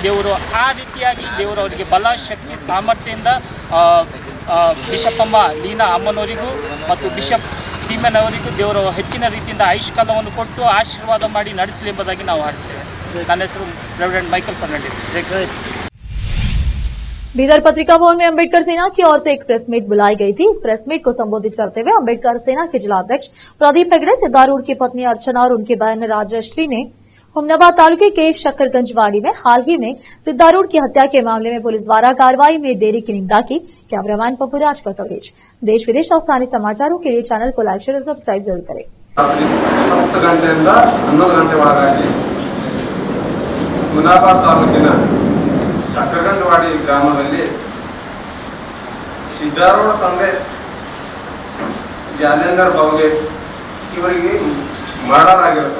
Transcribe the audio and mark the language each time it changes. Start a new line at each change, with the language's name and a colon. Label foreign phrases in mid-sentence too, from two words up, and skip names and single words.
Kannada: ದೇವರು ಆ ರೀತಿಯಾಗಿ ದೇವರು ಅವರಿಗೆ ಬಲ, ಶಕ್ತಿ, ಸಾಮರ್ಥ್ಯದಿಂದ ಬಿಷಪ್ ಅಮ್ಮ ಲೀನಾ ಅಮ್ಮನವರಿಗೂ ಮತ್ತು ಬಿಷಪ್ ಸೀಮೆನ್ ಅವರಿಗೂ ದೇವರು ಹೆಚ್ಚಿನ ರೀತಿಯಿಂದ ಆಯುಷ್ಕಾಲವನ್ನು ಕೊಟ್ಟು ಆಶೀರ್ವಾದ ಮಾಡಿ ನಡೆಸಲಿ ಎಂಬುದಾಗಿ ನಾವು ಹಾರಿಸ್ತೇವೆ. ನನ್ನ ಹೆಸರು ರೆವರೆಂಡ್ ಮೈಕಲ್ ಫರ್ನಾಂಡಿಸ್.
Hindi: बीदर पत्रिका भवन में अंबेडकर सेना की ओर से एक
English: press meet
Hindi: बुलाई गई थी। इस
English: press meet
Hindi: को संबोधित करते हुए अंबेडकर सेना के जिला अध्यक्ष प्रदीप हेगड़े, सिद्धारूढ़ की पत्नी अर्चना और उनकी बहन राजश्री ने हुमनाबाद तालुके के शक्करगंजवाड़ी में हाल ही में सिद्धारूढ़ की हत्या के मामले में पुलिस द्वारा कार्रवाई में देरी की निंदा की। कैमरामैन पपुराज का कवरेज। देश विदेश और स्थानीय समाचारों के लिए चैनल को
English: like, share
Hindi: और सब्सक्राइब जरूर करें।
Kannada: 10 ಗಂಟೆಯಿಂದ 11 ಗಂಟೆ ಒಳಗಾಗಿ ಹುಮನಾಬಾದ್ ತಾಲೂಕಿನ ಶಕ್ಕರಗಂಜವಾಡಿ ಗ್ರಾಮದಲ್ಲಿ ಸಿದ್ದಾರೂಢ ತಂದೆ ಜಾಲೇಂದರ್ ಬಾವ್ಗೆ ಇವರಿಗೆ ಮರ್ಡರ್ ಆಗಿರುತ್ತೆ.